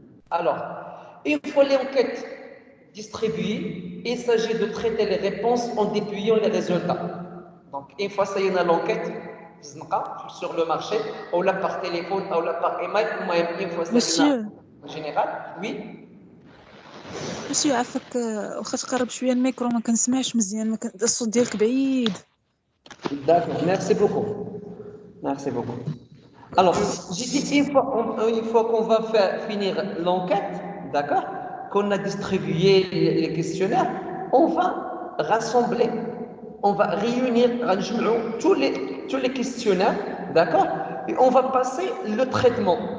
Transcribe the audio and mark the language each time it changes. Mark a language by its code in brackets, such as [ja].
[fr] Alors, une fois l'enquête distribuée, il s'agit de traiter les réponses en dépouillant les résultats. Donc, une fois ça y est, l'enquête sur le marché, ou là par téléphone, ou là par email, une fois ça y est, en général, oui. [ar] Monsieur, عفاك واخا تقرب شويه الميكرو ما كنسمعش مزيان الصوت ديالك بعيد. [fr] D'accord, merci beaucoup. Alors, j'ai dit une fois qu'on va finir l'enquête, d'accord, qu'on a distribué les questionnaires, on va rassembler, on va réunir tous les questionnaires, d'accord, et on va passer le traitement.